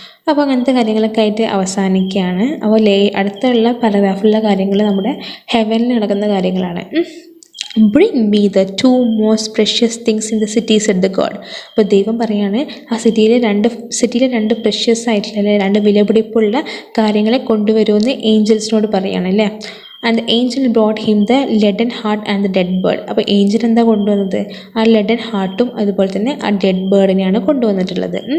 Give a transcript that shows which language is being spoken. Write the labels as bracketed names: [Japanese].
[Malayalam] അപ്പോൾ അങ്ങനത്തെ കാര്യങ്ങളൊക്കെ ആയിട്ട് അവസാനിക്കുകയാണ്. അപ്പോൾ അടുത്തുള്ള പാരഗ്രാഫിലുള്ള കാര്യങ്ങൾ നമ്മുടെ ഹെവനിൽ നടക്കുന്ന കാര്യങ്ങളാണ്. [English] Bring me the two most precious things in the city, said the god. [Malayalam] അപ്പോൾ ദൈവം പറയാണ്, ആ സിറ്റിയിലെ രണ്ട് പ്രഷ്യസ് ആയിട്ടുള്ള അല്ലെ രണ്ട് വിലപിടിപ്പുള്ള കാര്യങ്ങളെ കൊണ്ടുവരുമെന്ന് ഏഞ്ചൽസിനോട് പറയാണ് അല്ലേ. [English] And angel brought him the leaden heart and the dead bird. [Malayalam] അപ്പോൾ ഏഞ്ചൽ എന്താ കൊണ്ടുവന്നത്, ആ ലെഡൻ ഹാർട്ടും അതുപോലെ തന്നെ ആ ഡെഡ് ബേർഡിനെയാണ് കൊണ്ടുവന്നിട്ടുള്ളത്.